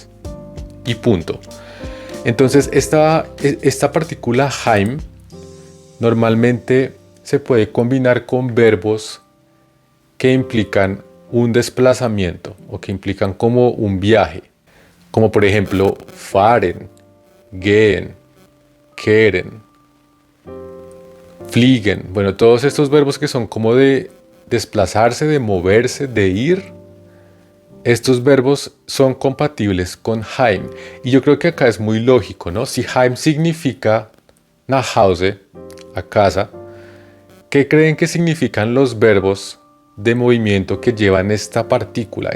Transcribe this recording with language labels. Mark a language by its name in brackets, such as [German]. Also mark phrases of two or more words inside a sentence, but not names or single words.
[Spanish] Y punto. Entonces, esta partícula Heim normalmente se puede combinar con verbos que implican un desplazamiento o que implican como un viaje, como por ejemplo [German] fahren, gehen, kehren, fliegen. [Spanish] Bueno, todos estos verbos que son como de desplazarse, de moverse, de ir, estos verbos son compatibles con Heim. Y yo creo que acá es muy lógico, ¿no? Si Heim significa [German] nach Hause, [Spanish] a casa, ¿qué creen que significan los verbos de movimiento que llevan esta partícula?